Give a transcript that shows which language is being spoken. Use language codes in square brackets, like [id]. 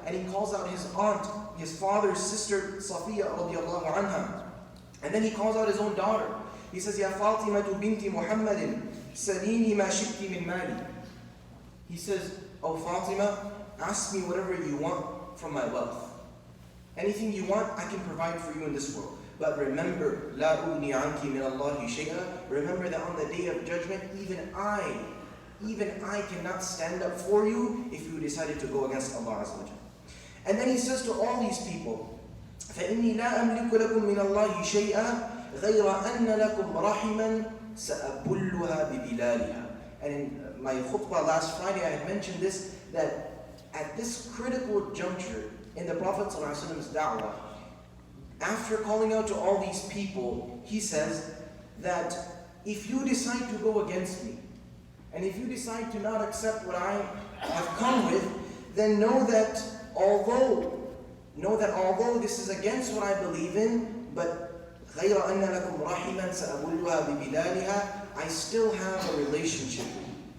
[en] And he calls out his aunt, his father's sister, Safiya radiallahu anha. And then he calls out his own daughter. He says, [ar] Ya Fatimatu binti Muhammadin, salini ma shikti min mali. [en] He says, Oh Fatima, ask me whatever you want from my wealth. Anything you want, I can provide for you in this world. But remember, [ar] لا أغني عنك من الله شيئا. [en] Remember that on the day of judgment, even I cannot stand up for you if you decided to go against Allah Azza wa Jalla. And then he says to all these people, [ar] فإني لا أملك لكم من الله شيئا غير أن لكم رحما سأبلها ببلالها. [en] And in my khutbah last Friday, I had mentioned this, that at this critical juncture in the Prophet ﷺ's da'wah, after calling out to all these people, he says that if you decide to go against me, and if you decide to not accept what I have come with, then know that although this is against what I believe in, but [ar] غَيْرَ أَنَّ لَكُمْ رَحِمًا سَأَبُلُّهَا بِبِلَالِهَا, [en] I still have a relationship with you.